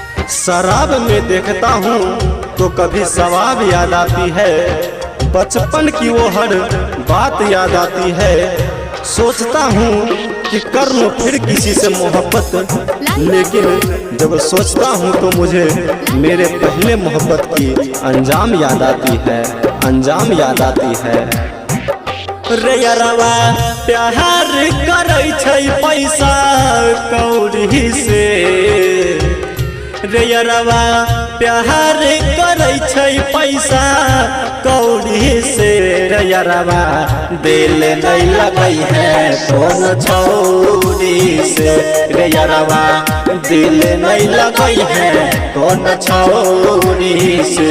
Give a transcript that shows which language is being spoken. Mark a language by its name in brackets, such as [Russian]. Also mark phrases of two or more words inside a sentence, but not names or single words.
[Hindi] शराब में देखता हूँ तो कभी सवाब याद आती है, बचपन की वो हर बात याद आती है। सोचता हूँ कि कर लूँ फिर किसी से मोहब्बत, लेकिन जब सोचता हूँ तो मुझे मेरे पहले मोहब्बत की अंजाम याद आती है, अंजाम याद आती है। [Angika] रे यारवा प्यार करै छै पैसा कौड़ी से, रे यारवा प्यार करै छै पैसा कौड़ी से। रे यारवा दिल नहीं लगै है कौन छौड़ी से, रे यारवा दिल नहीं लगै है कौन छौड़ी से।